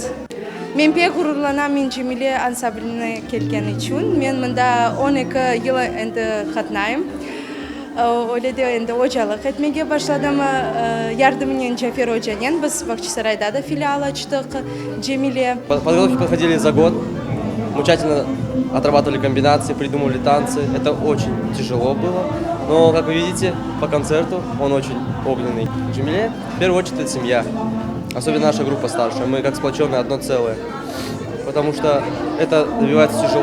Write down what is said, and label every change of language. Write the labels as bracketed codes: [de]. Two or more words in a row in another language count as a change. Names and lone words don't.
[crh] Men pek gururlanamın Cemile ansambline kelgeni için. Men mında 12 yıl endi katnayım. Öyle de endi hocalık etmeye başladım. Yardımıyla Cafer Hoca'nın biz Бахчисарайда da filial açtık Cemile. [ru] Подготовки подходили за год. Мы тщательно отрабатывали комбинации, придумывали танцы. Это очень тяжело было. Но, как вы видите, по концерту он очень огненный. Джемиле, в первую очередь, это семья. Особенно наша группа старшая. Мы как сплоченное одно целое. Потому что это добивается тяжело.